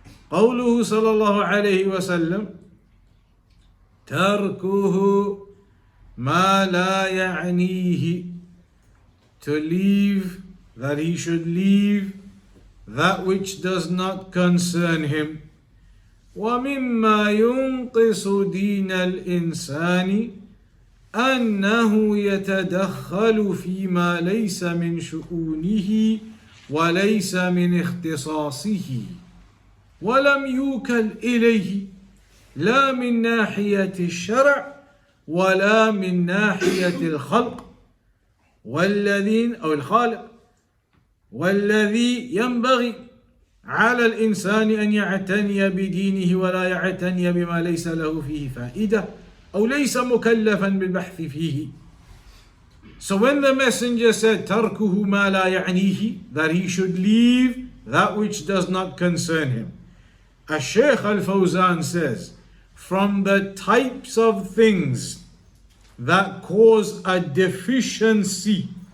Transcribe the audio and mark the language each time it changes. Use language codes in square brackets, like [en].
[ar] قوله صلى الله عليه وسلم تركه ما لا يعنيه, [en] to leave, that he should leave that which does not concern him. [ar] ومما ينقص دين الإنسان أنه يتدخل فيما ليس من شؤونه وليس من اختصاصه ولم يوكل إليه لا من ناحية الشرع ولا من ناحية الخلق والذين أو الخالق والذي ينبغي على الإنسان أن يعتني بدينه ولا يعتني بما ليس له فيه فائدة أو ليس مكلفا بالبحث فيه. [en] So when the messenger said [ar] تركه ما لا يعنيه, [en] that he should leave that which does not concern him, Shaykh Al-Fawzan says, from the types of things that cause a deficiency